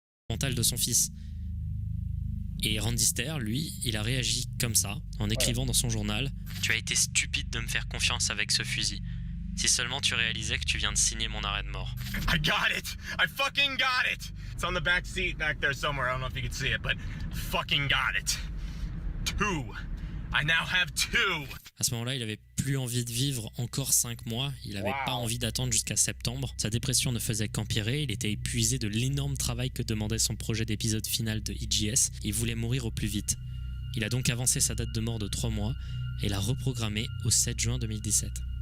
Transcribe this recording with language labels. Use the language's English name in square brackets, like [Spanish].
[French] mental de son fils. Et Randy Ster, lui, il a réagi comme ça, en écrivant dans son journal « Tu as été stupide de me faire confiance avec ce fusil. Si seulement tu réalisais que tu viens de signer mon arrêt de mort. » [English] I got it! I fucking got it! It's on the back seat back there somewhere. I don't know if you can see it, but fucking got it. 2. I now have 2. [French] À ce moment-là, il avait plus envie de vivre encore 5 mois, il n'avait pas envie d'attendre jusqu'à septembre. Sa dépression ne faisait qu'empirer, il était épuisé de l'énorme travail que demandait son projet d'épisode final de EGS, il voulait mourir au plus vite. Il a donc avancé sa date de mort de 3 mois et l'a reprogrammée au 7 juin 2017.